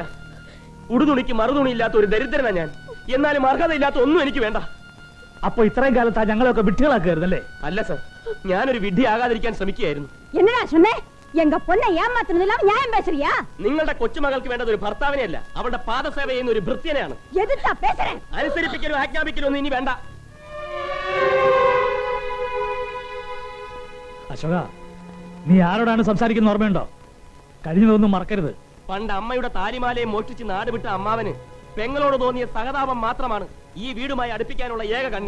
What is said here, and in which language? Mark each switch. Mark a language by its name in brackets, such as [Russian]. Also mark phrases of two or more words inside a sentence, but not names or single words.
[Malayalam] ഉടുതുണിക്ക് മറുതുണിയില്ലാത്ത ഒരു ദരിദ്രനാ ഞാൻ. എന്നാലും അർഹതയില്ലാത്ത ഒന്നും എനിക്ക് വേണ്ട. അപ്പൊ ഇത്രയും കാലത്താ ഞങ്ങളൊക്കെ വിട്ടുകളാക്കായിരുന്നല്ലേ? അല്ല സാർ, ഞാനൊരു വിഡ്ഢിയാകാതിരിക്കാൻ ശ്രമിക്കുകയായിരുന്നു. [Tamil] என்னடா சொன்னே? எங்க பொண்ணை ஏமாத்துனதெல்லாம் நியாயம் பேசுறியா? [Malayalam] നിങ്ങളുടെ കൊച്ചുമകൾക്ക് വേണ്ടത് ഒരു ഭർത്താവിനെയല്ല, അവളുടെ പാദസേവ ചെയ്യുന്ന ഒരു ഭൃത്യനെയാണ്. [Tamil] எதுத்தா பேசுறேன்? [Malayalam] അനുസരിപ്പിക്കലും ആജ്ഞാപിക്കലും ഒന്നും ഇനി വേണ്ട. അശോക, നീ ആരോടാണ് സംസാരിക്കുന്ന ഓർമ്മയുണ്ടോ? കഴിഞ്ഞതൊന്നും മറക്കരുത്. പണ്ട് അമ്മയുടെ താലിമാലയെ മോഷ്ടിച്ച് നാട് വിട്ട അമ്മാവന് പെങ്ങളോട് തോന്നിയ സഹതാപം മാത്രമാണ് ഈ വീടുമായി അടുപ്പിക്കാനുള്ള ഏക കണ്ണി.